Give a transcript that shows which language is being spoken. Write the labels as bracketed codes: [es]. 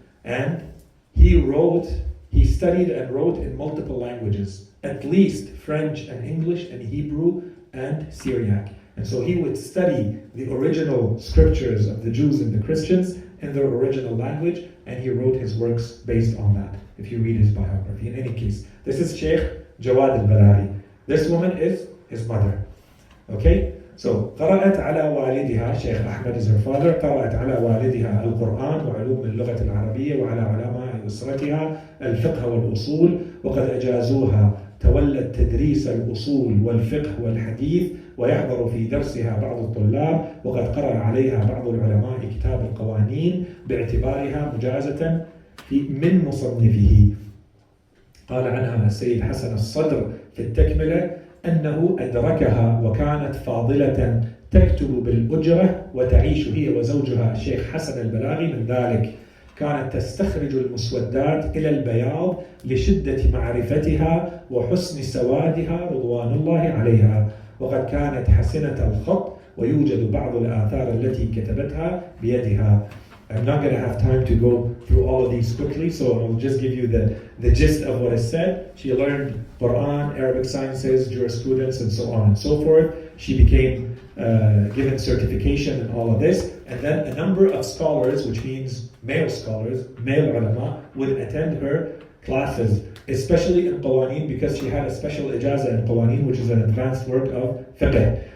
[en] And he studied and wrote in multiple languages, at least French and English and Hebrew and Syriac. And so he would study the original scriptures of the Jews and the Christians in their original language, and he wrote his works based on that, if you read his biography. In any case, this is Sheikh Jawad al-Balaghi. This woman is his mother. Okay? So, [ar] قرأت على والدها, [en] Sheikh Ahmed is her father, [ar] قرأت على والدها القرآن وعلوم اللغة العربية وعلى علماء أسرتها الفقه والأصول وقد أجازوها تولت تدريس الأصول والفقه والحديث ويحضر في درسها بعض الطلاب وقد قرأ عليها بعض العلماء كتاب القوانين باعتبارها مجازة من مصنفه. قال عنها السيد حسن الصدر في التكملة أنه أدركها وكانت فاضلة تكتب بالأجرة وتعيش هي وزوجها الشيخ حسن البلاغي من ذلك. كانت تستخرج المسودات إلى البياض لشدة معرفتها وحسن سوادها رضوان الله عليها. وقد كانت حسنة الخط ويوجد بعض الآثار التي كتبتها بيدها. [en] I'm not going to have time to go through all of these quickly, so I'll just give you the gist of what is said. She learned Quran, Arabic sciences, jurisprudence, and so on and so forth. She became given certification in all of this. And then a number of scholars, which means male scholars, male ulama, would attend her classes, especially in Qawaneen, because she had a special ijaza in Qawaneen, which is an advanced work of fiqh.